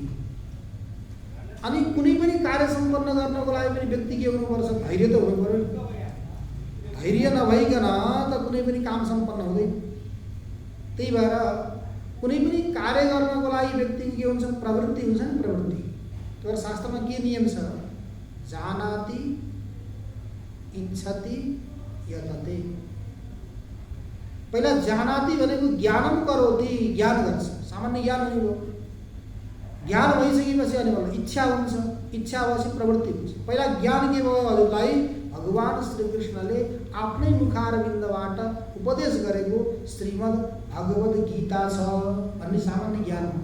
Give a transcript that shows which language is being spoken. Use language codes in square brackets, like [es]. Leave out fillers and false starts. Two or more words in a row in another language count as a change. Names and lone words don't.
[ne] अनि कुनै पनि कार्य सम्पन्न गर्नको लागि पनि व्यक्ति के हुनुपर्छ? धैर्य त हुनु पर्यो। धैर्य नभइकन त कुनै पनि काम सम्पन्न हुँदैन। त्यही भएर कुनै पनि कार्य गर्नको लागि व्यक्तिको के हुन्छ? प्रवृत्ति हुन्छ नि, प्रवृत्ति। तर शास्त्रमा के नियम छ? [sa] जानाति इच्छति यतते। [ne] पहिला जानाति भनेको [sa] ज्ञानम करोति, [ne] ज्ञान गर्छ, सामान्य ज्ञान हुने भयो। ज्ञान भइसकेपछि अनि बल्ल इच्छा हुन्छ, इच्छा भएपछि प्रवृत्ति हुन्छ। पहिला ज्ञान के भयो हजुरलाई? भगवान श्रीकृष्णले आफ्नै मुखारविन्दबाट उपदेश गरेको श्रीमद् भगवद् गीता छ भन्ने सामान्य ज्ञान हो।